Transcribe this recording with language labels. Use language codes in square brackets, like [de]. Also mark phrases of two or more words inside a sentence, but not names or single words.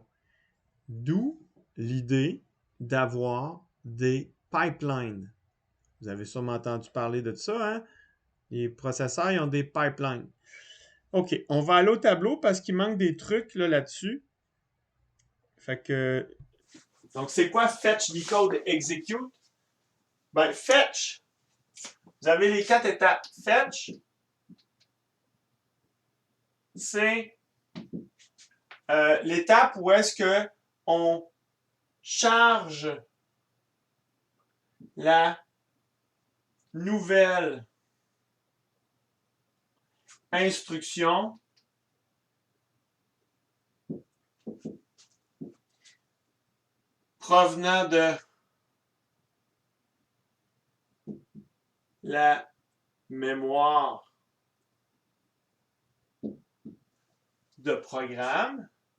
[fr] D'où l'idée d'avoir des pipelines. Vous avez sûrement entendu parler de ça, hein? Les processeurs, ils ont des pipelines. OK, on va aller au tableau parce qu'il manque des trucs là-dessus. Fait que. Donc, c'est quoi [en] fetch, decode, execute? [fr] Ben, fetch, vous avez les 4 étapes. Fetch, c'est l'étape où est-ce que on charge la nouvelle instruction provenant de la mémoire de programme.